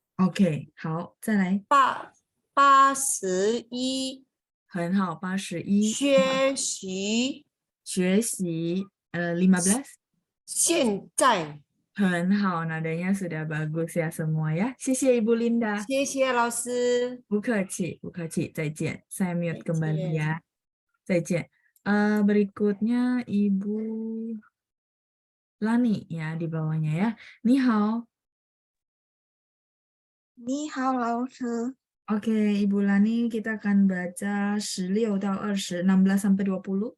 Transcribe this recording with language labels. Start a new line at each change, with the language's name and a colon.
Chinese: Oke, 好，再来。 81 很好81 学习学习 15 现在很好
Indonesian: nadanya sudah bagus ya semua ya 谢谢 Ibu Linda
Chinese: 谢谢老师，不客气不客气再见
Indonesian: saya mute
Chinese: 再
Indonesian: kembali
Chinese: 见。
Indonesian: ya 再见 berikutnya Ibu Lani ya di bawahnya ya 你好
Chinese: 你好，老师。
Indonesian: Oke, Ibu Lani, kita akan baca 16 到20, 16 sampai 20.